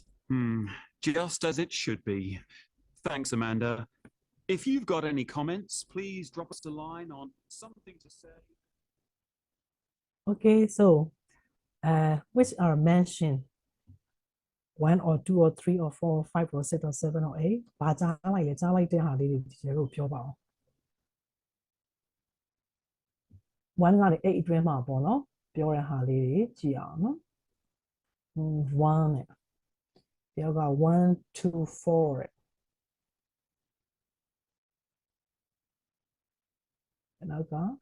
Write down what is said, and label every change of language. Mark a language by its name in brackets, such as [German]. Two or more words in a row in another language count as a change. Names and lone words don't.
[English] Just as it should be. Thanks, Amanda. If you've got any comments, please drop us a line on something to say. Okay, so which are mentioned? 1 or 2 or 3 or 4 or 5 or 6 or 7 or 8 [Burmese] ဘာကြားလိုက်လဲကြားလိုက်တဲ့ဟာလေးတွေဒီလိုပြောပါအောင် 1 ကနေ 8 အတွင်းမှာပေါ့နော်ပြောတဲ့ဟာလေးတွေကြည့်အောင်နော် 1နဲ့တယောက်က1 2 4တဲ့နောက်က